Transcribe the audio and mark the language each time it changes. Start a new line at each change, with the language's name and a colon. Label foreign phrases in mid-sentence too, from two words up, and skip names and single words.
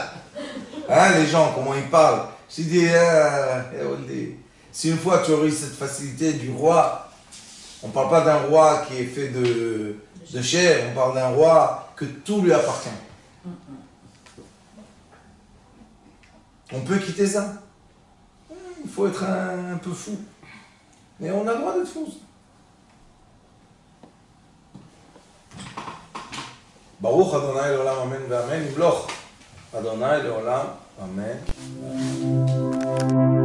French: Hein, les gens, comment ils parlent. J'ai dit, si une fois tu aurais eu cette facilité du roi, on ne parle pas d'un roi qui est fait de chair, on parle d'un roi que tout lui appartient. On peut quitter ça? Il faut être un peu fou. Mais on a le droit d'être fou.
Hebrew: ברוך ה' לעולם אמן ואמן. ימלוך ה' לעולם אמן.